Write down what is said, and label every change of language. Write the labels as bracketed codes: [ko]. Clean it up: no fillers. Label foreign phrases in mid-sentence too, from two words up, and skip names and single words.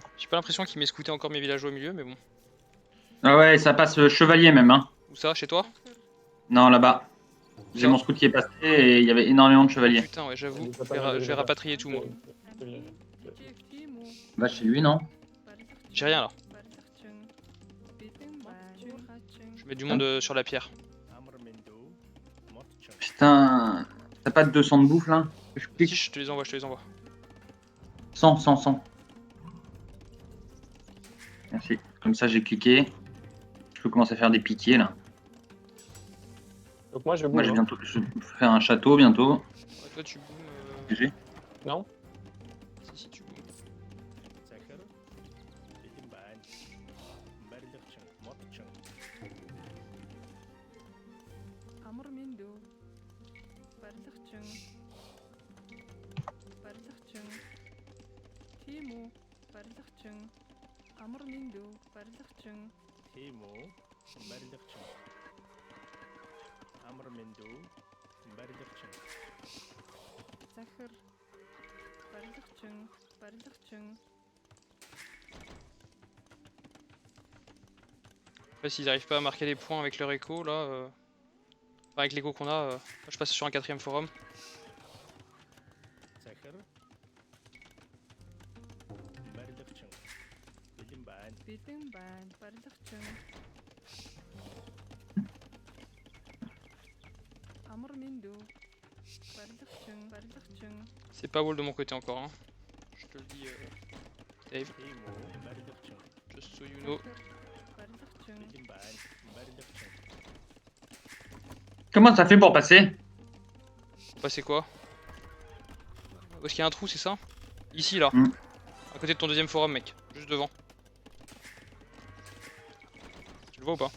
[fr] pas l'impression qu'il m'ait scouté encore mes villageois au milieu, mais bon. Ah ouais, ça passe chevalier même. Hein. Où ça, chez toi? Non, là-bas. J'ai Ça. mon scout qui est passé et il y avait énormément de Oh, chevaliers. putain, ouais, j'avoue. Il y a Je pas vais, mal de je vais villageois. rapatrier tout, moi. Timu. Va chez lui, non? J'ai rien là. Bartachung. Bitim ban. Churachung. Je mets du monde sur la pierre. Putain, t'as pas de 200 de bouffe là? Je Si, clique. je te les envoie, je te les envoie. 100, 100, 100. Merci. Comme ça, j'ai cliqué. Je peux commencer à faire des piquets là. Donc moi je bouge. Moi, j'ai hein. bientôt. Je vais faire un château bientôt. Ouais, toi, tu boomes. GG. Non? Si, tu boomes. Amr Mindu. Bartachung. Bartachung. Timu. Bartachung. Amr Mindu. Bartachung. Zachar. Bartachung. Bartachung. Après, s'ils arrivent pas à marquer les points avec leur écho, là. Enfin, avec l'écho qu'on a, moi, je passe sur un 4ème forum. Bitim ban. Bartachung. Amr Mindu. Bartachung. Bartachung. C'est pas wall de mon côté encore, hein. Je te le dis, [en] Dave. Just so you know. Bartachung. [fr] Comment ça fait pour passer? Bah, c'est quoi? Où est-ce qu'il y a un trou, c'est ça? Ici, là. Mm. À côté de ton 2ème forum, mec. Juste devant. Tu le vois ou pas?